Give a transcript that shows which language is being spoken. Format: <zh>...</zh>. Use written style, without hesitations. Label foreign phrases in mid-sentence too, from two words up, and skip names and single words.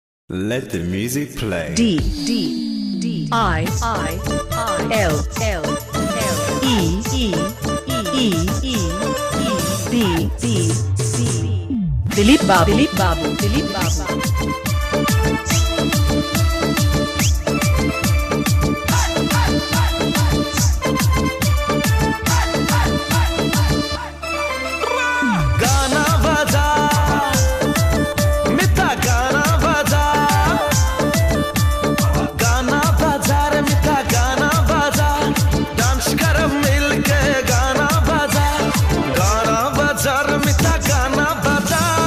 <en>Let the music play. D D D I L L E E E E B B Dilip Babu</en> <hi>गाना बजा मिठा गाना बजा गाना बजा रे मिठा गाना बजा डांस कर मिल के गाना बजा रे मिठा गाना बजा</hi>